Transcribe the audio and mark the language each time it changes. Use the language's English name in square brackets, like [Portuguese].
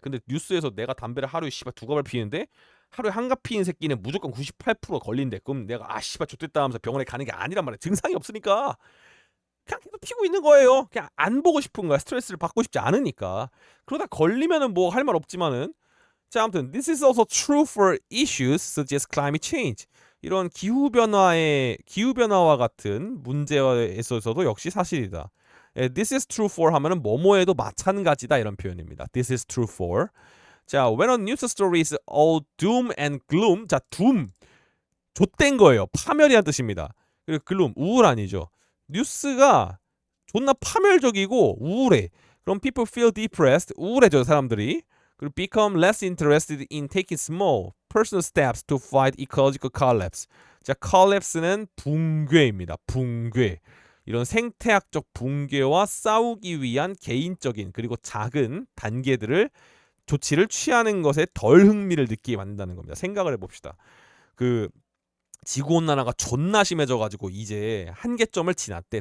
[Korean] 근데 뉴스에서 내가 담배를 하루에 씨발 2갑을 피는데 하루에 한 갑 피는 새끼는 무조건 98% 걸린대. 그럼 내가 씨발 좋됐다 하면서 병원에 가는 게 아니란 말이야. 증상이 없으니까. 그냥 계속 피고 있는 거예요. 그냥 안 보고 싶은 거야. 스트레스를 받고 싶지 않으니까. 그러다 걸리면은 뭐 할 말 없지만은. 자, 아무튼 [English] this is also true for issues such as climate change. [Korean] 이런 기후 변화와 같은 문제에 있어서도 역시 사실이다. [English] This is true for [Korean] 하면은 뭐뭐에도 마찬가지다 이런 표현입니다. [English] This is true for. [Korean] 자, [English] when a news story is all doom and gloom. [Korean] 자, doom 좆된 거예요. 파멸이란 뜻입니다. 그리고 gloom 우울한이죠. 뉴스가 존나 파멸적이고 우울해. 그럼 [English] people feel depressed. [Korean] 우울해져 사람들이. 그리고 [English] become less interested in taking small personal steps to fight ecological collapse. [Korean] 자, collapse는 붕괴입니다. 붕괴. 이런 생태학적 붕괴와 싸우기 위한 개인적인 그리고 작은 단계들을 조치를 취하는 것에 덜 흥미를 느끼게 만든다는 겁니다. 생각을 해봅시다. 그 지구온난화가 존나 심해져가지고 이제 한계점을 지났대.